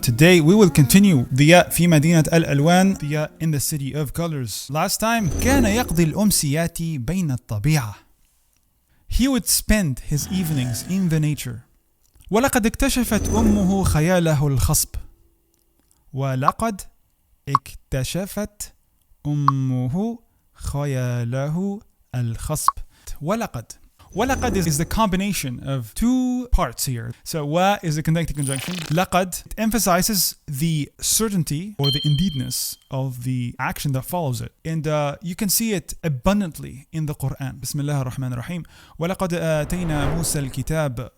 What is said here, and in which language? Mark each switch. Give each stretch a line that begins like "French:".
English: Today we will continue
Arabic: ضياء في مدينة الألوان,
English: ضياء in the city of colors. Last time
Arabic: كان يقضي الأمسيات بين الطبيعة.
English: He would spend his evenings in the nature.
Arabic: ولقد اكتشفت أمه خياله الخصب. ولقد اكتشفت أمه خياله الخصب.
English: ولقد is the combination of two parts here. So wa is the connecting conjunction. لقد emphasizes the certainty or the indeedness of the action that follows it. And you can see it abundantly in the Quran.
Arabic: Bismillah ar-Rahman ar-Rahim. وَلَقَدْ آتَيْنَا مُوسَى الْكِتَابَ.